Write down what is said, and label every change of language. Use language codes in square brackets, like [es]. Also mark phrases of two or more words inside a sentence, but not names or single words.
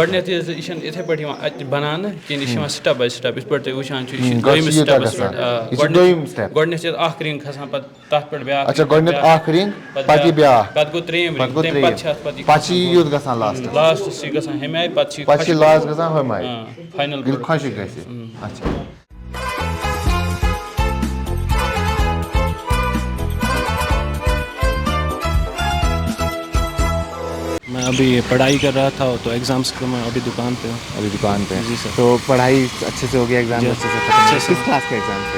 [ks] گۄڈٕنیتھ یہِ چھنہٕ یِتھے پٲٹھۍ یِوان اَتہِ بناونہٕ کِہیٖنۍ، یہِ چھِ یِوان [en] step by step, [ks] یِتھ پٲٹھۍ تُہۍ وٕچھان چھِو یہِ چھِ دوٚیمِس سٹیپس پٮ۪ٹھ گۄڈٕنیتھ چھِ اکھ رِنٛگ کھسان، پتہٕ تتھ پٮ۪ٹھ بیٛاکھ، اچھا گۄڈٕنیتھ اکھ رِنٛگ پتہٕ یہِ بیٛاکھ، پتہٕ گوٚو ترٛیٚیِم رِنٛگ، تمہِ پتہٕ چھِ اتھ پتہٕ چھِ یہِ یوٚت گژھان لاسٹس، لاسٹس چھِ گژھان ہُمہِ آیہِ، پتہٕ چھِ لاس گژھان ہُمہِ آیہِ فاینل ییٚلہِ خۄشِک گژھِ۔ اچھا [ur] میں ابھی پڑھائی کر رہا تھا تو ایگزامس کے میں ابھی دکان پہ ہوں۔ ابھی دکان پہ؟ جی سر۔ تو پڑھائی اچھے سے ہو گیا؟ ایگزام اچھے سے ختم؟ کس کلاس کا ایگزام تھے؟